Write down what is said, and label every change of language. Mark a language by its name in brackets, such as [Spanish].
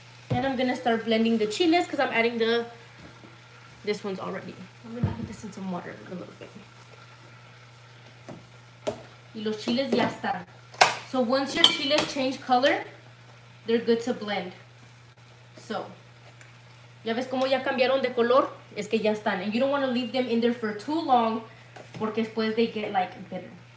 [English] And I'm gonna start blending the chiles because I'm adding this one's already. I'm gonna put this in some water a little bit. [Spanish] Y los chiles ya están. [English] So once your chiles change color, they're good to blend. [Spanish] So, ya ves cómo ya cambiaron de color, es que ya están. [English] And you don't want to leave them in there for too long [Spanish] porque después [English] they get like bitter.